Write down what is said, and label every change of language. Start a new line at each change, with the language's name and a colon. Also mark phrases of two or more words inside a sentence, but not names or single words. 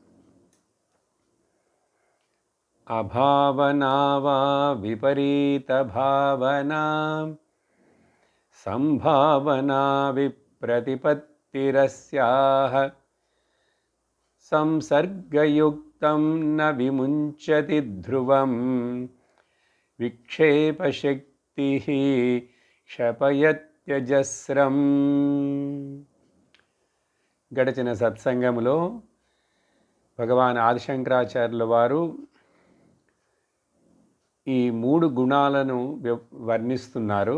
Sanskrit: अभावना वा विपरीत भावना संभावना विप्रतिपत्तिरस्याः संसर्गयुक्तं न विमुञ्चति ध्रुवं विक्षेपशक्तिः క్షపయత్యజస్రం।
Telugu: గడిచిన సత్సంగములో భగవాన్ ఆదిశంకరాచార్యుల వారు ఈ 3 గుణాలను వర్ణిస్తున్నారు.